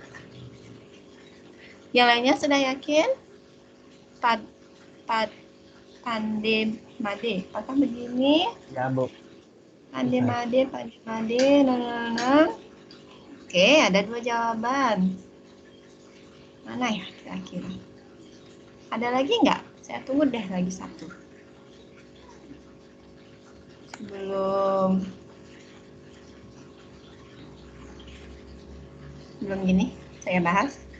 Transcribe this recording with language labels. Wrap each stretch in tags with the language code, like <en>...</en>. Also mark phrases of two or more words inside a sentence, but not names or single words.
<id>Yang lainnya sudah yakin? Pande made. Apakah begini? Ya, Bu. Pande made. Nah. Oke, ada 2 jawaban. Mana ya kira-kira? Ada lagi nggak? Saya tunggu deh lagi 1. Belum gini, saya bahas.</id>